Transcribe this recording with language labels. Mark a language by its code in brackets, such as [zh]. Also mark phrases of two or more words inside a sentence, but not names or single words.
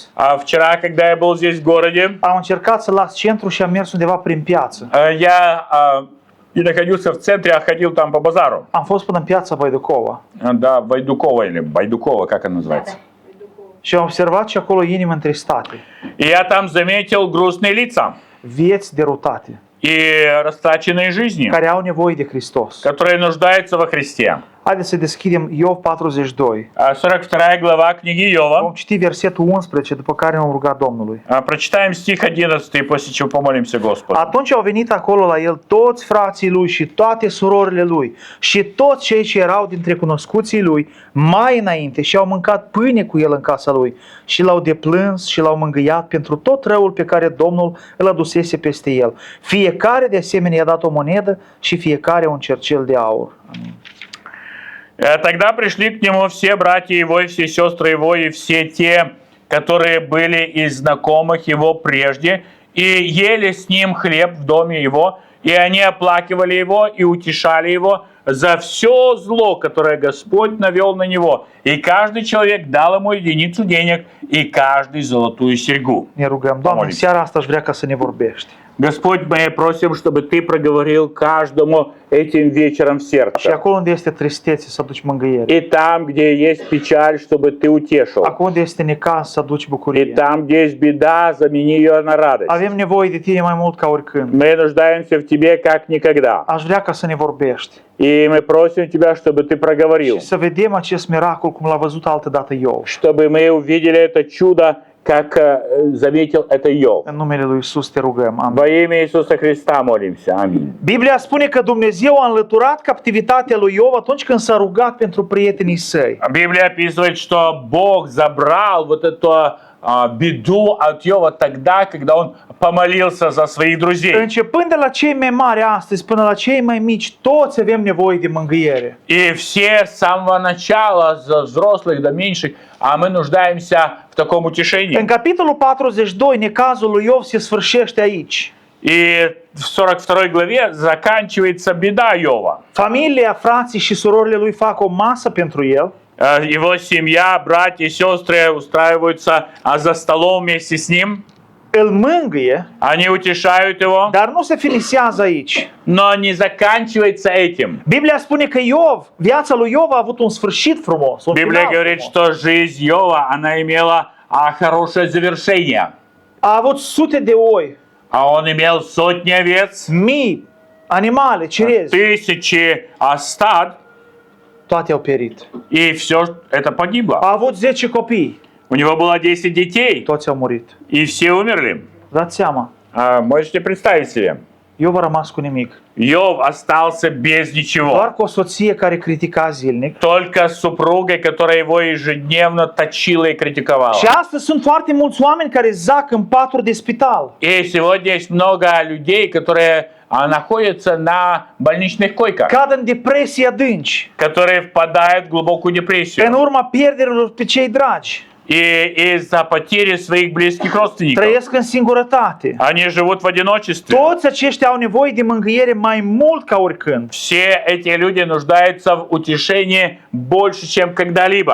[ru] А вчера, когда я был здесь в городе, [ro] am încercat să las centru și am mers undeva prin piață. [ru] я и находился в центре, а ходил там по базару. [ro] Am fost până în piața Băiducova [ru] Да, Байдукова или Байдукова, как она называется. [ro] și am observat și acolo inimi întristate, [ru] И я там заметил грустные лица [ro] vieți derutate, [ru] и растраченные жизни, [ro] care au nevoie de Hristos. [ru] которые нуждаются во Христе. [ro] Haideți să deschidem Iov 42. [ru] 42 глава книги [ro] Vom [ru] Иова. [ro] citi versetul 11, după care ne vom ruga Domnului. [ru] Прочитаем стих 11, после чего помолимся Господу. [ro] Atunci au venit acolo la el toți frații lui și toate surorile lui și toți cei ce erau dintre cunoscuții lui mai înainte și au mâncat pâine cu el în casa lui și l-au deplâns și l-au mângâiat pentru tot răul pe care Domnul îl adusese peste el. Fiecare de asemenea i-a dat o monedă și fiecare un cercel de aur. Amin. [ru] Тогда пришли к нему все братья его и все сестры его и все те, которые были из знакомых его прежде, и ели с ним хлеб в доме его, и они оплакивали его и утешали его за все зло, которое Господь навел на него. И каждый человек дал ему единицу денег, и каждый золотую серьгу. [ro] Ne rugăm, Doamne, în seara asta aș vrea ca să ne vorbești. [ru] Господь, мы просим, чтобы Ты проговорил каждому этим вечером в [ro] Și [ru] сердце. [ro] acolo unde este tristețe să aduci mângâiere. [ru] И там, где есть печаль, чтобы Ты утешил. [ro] Acolo unde este necaz să aduci [ru] И [ro] bucurie. [ru] там, где есть беда, замени ее на радость. [ro] Avem nevoie de Tine mai mult ca oricând. [ru] Мы нуждаемся в Тебе, как никогда. [ro] Aș vrea ca să ne vorbești [ru] И мы просим Тебя, чтобы Ты проговорил. [ro] și să vedem acest miracol cum l-a văzut altădată Iov. [ru] Чтобы мы увидели это чудо, как заметил это Иов. [ro] În numele lui Iisus te rugăm. Amin. [ru] Во имя Иисуса Христа молимся. Аминь. [ro] Biblia spune că Dumnezeu a înlăturat captivitatea lui Iov atunci când s-a rugat pentru prietenii săi. [ru] Библия описывает, что Бог забрал вот эту беду от Иова тогда, когда он помолился за своих друзей. [ro] Începând de la cei mai mari astăzi până la cei mai mici, toți avem nevoie de mângâiere. [ru] И все с самого начала, с взрослых до меньших, а мы нуждаемся в таком утешении. [ro] În capitolul 42, necazul lui Iov se sfârșește aici. [ru] И в 42 главе заканчивается беда Иова. [ro] Familia, frații și surorile lui fac o masă pentru el. [ru] Его семья, братья и сестры устраиваются за столом вместе с ним. [ro] îl mângâie, [ru] они утешают его, [ro] dar nu se finisează aici. [ru] но не заканчивается этим. [ro] Biblia spune că viața lui Iov a avut un sfârșit frumos. Un [ru] Библия [ro] final [ru] говорит, [ro] frumos. [ru] что жизнь Иова, она имела хорошее завершение. [ro] A avut sute de oi, [ru] А он имел сотни овец, [ro] mii, animale, cirezi, [ru] тысячи стад, [ro] toate au pierit. [ru] и все это погибло. [ro] A avut 10 copii, [ru] У него было 10 детей, [ro] toți au murit. [ru] и все умерли. [ro] Dați seama, [ru] Можете представить себе? [ro] Iov a rămas cu nimic. [ru] Иов остался без ничего. [ro] Doar cu o soție care critica zilnic. [ru] Только с супругой, которая его ежедневно точила и критиковала. [ro] Și astăzi sunt foarte mulți oameni care zac în patru de spital. [ru] И сегодня есть много людей, которые находятся на больничных койках, [ro] Cad în depresii adânci. [ru] которые впадают в глубокую [ro] În [ru] депрессию. [ro] urma pierderilor pe cei dragi. [ru] И из-за потери своих близких родственников. [ro] Trăiesc în singurătate. [ru] Они живут в одиночестве. [ro] Toți aceștia au nevoie de mângâiere mai mult ca oricând. [ru] Все эти люди нуждаются в утешении больше, чем когда-либо.